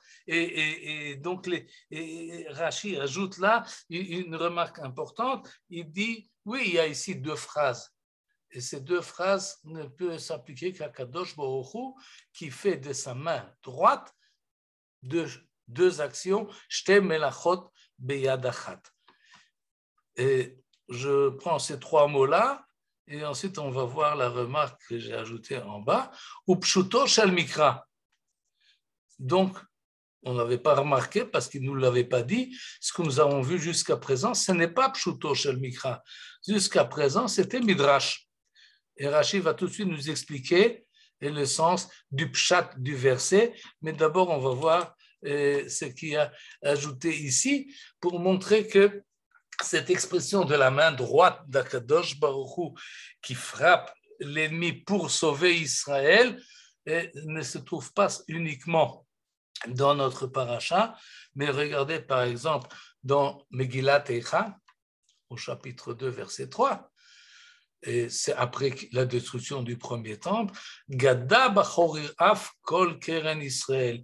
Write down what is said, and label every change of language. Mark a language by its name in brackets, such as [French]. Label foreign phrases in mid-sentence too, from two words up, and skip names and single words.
[French] Et donc, Rashi ajoute là une remarque importante. Il dit, oui, il y a ici deux phrases. Et ces deux phrases ne peuvent s'appliquer qu'à Kadosh Baruch Hu, qui fait de sa main droite deux actions, [Hebrew] שתי מלאכות ביד אחת. [French] Et je prends ces trois mots-là, et ensuite on va voir la remarque que j'ai ajoutée en bas, [Hebrew] ופשוטו של מקרא. [French] Donc, on n'avait pas remarqué parce qu'il ne nous l'avait pas dit. Ce que nous avons vu jusqu'à présent, ce n'est pas [Hebrew] פשוטו של מקרא. [French] Jusqu'à présent, c'était Midrash. Et Rashi va tout de suite nous expliquer le sens du pshat du verset. Mais d'abord, on va voir ce qu'il y a ajouté ici pour montrer que cette expression de la main droite d'Akadosh Baruch Hu qui frappe l'ennemi pour sauver Israël ne se trouve pas uniquement dans notre paracha, mais regardez par exemple dans Megillat Eicha, au chapitre 2, verset 3, et c'est après la destruction du premier temple, [Hebrew] גדע בחרי אף כל קרן ישראל.